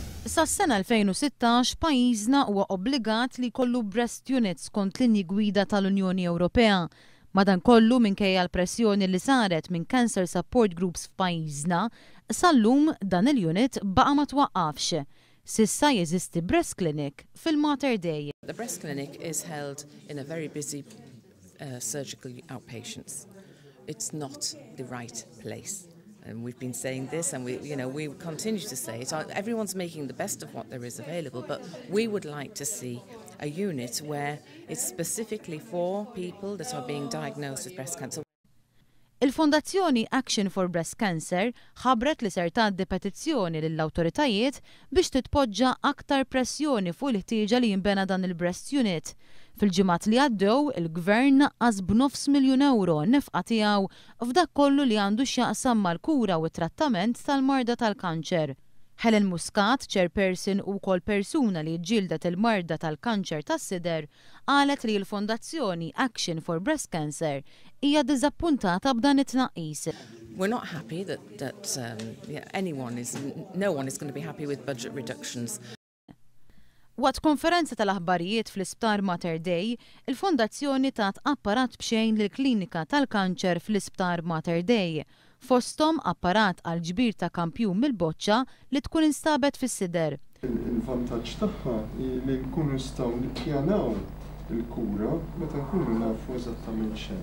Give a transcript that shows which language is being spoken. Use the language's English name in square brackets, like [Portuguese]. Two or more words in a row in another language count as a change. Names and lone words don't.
[Maltese] Sas-sena 2016 pajjiżna huwa obbligat li jkollu [English] breast units [Maltese] skont linji gwida tal-Unjoni Ewropea. Madankollu minkejja l-pressjoni li saret minn [English] cancer support groups [Maltese] f'pajjiżna, sal-lum dan il-unit baqa' ma twaqqafx. Sissa jeżisti [English] breast clinic [Maltese] fil-Mater Dei. [English] The breast clinic is held in a very busy surgical outpatients. It's not the right place. And we've been saying this, and we continue to say it. Everyone's making the best of what there is available, but we would like to see a unit where it's specifically for people that are being diagnosed with breast cancer. [Maltese] Il-Fondazzjoni Action for Breast Cancer ħabbret li ser tgħaddi petizzjoni lill-awtoritajiet biex titpoġġa aktar pressjoni fuq il-ħtieġa li jinbena dan il- [English] breast unit. [Maltese] Fil-ġimgħat li għaddew, il-Gvern naqqas b'900,000 nefqa tiegħu f'dak kollu li għandu x'jaqsam mal-kura u t-trattament tal-marda tal-kanċer. Helen Muscat, chairperson u ukoll persuna li ġildet il-marda tal-kanċer tas-sider, qalet li l-Fondazzjoni Action for Breast Cancer hija dizappuntata b'dan it-tnaqqis. [English] We're not happy that no one is going to be happy with budget reductions. [Maltese] Waqt konferenza tal-aħbarijiet fl-Isptar Mater Dei, il-Fondazzjoni tat apparat b'xejn lill-klinika tal-kanċer fl-Isptar Mater Dei. Fosthom apparat għal ġbir ta' kampjun mill-boċċa li tkun instabet fis-sider. Il-vantaġġ tagħha li nkunu nistgħu nippjanaw il-kura meta nkunu nafu eżattament x'hemm.